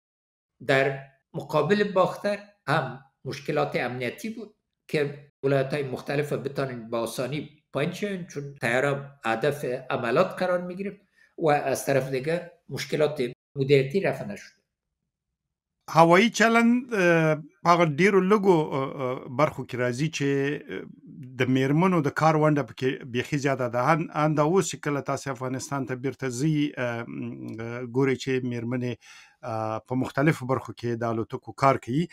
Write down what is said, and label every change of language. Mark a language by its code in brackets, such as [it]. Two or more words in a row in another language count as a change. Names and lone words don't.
[fa] در مقابل باختر هم مشکلات امنیتی بود که ولایت‌های مختلف بتانند با آسانی پایین شوند چون طیاره هدف عملات قرار میگرفت و از طرف دیگه مشکلات مدیریتی رفع نشد. [ps] هوایی چلند هغه ډیرو لږو برخو کې راځي چې د میرمنو د کار ونډه پکې بیخي زیاته ده. ان دا اوس چې کله تاسو افغانستان ته بیرته ځئ ګورئ چې میرمنې په مختلفو برخو کې د الوتکو کار کوي.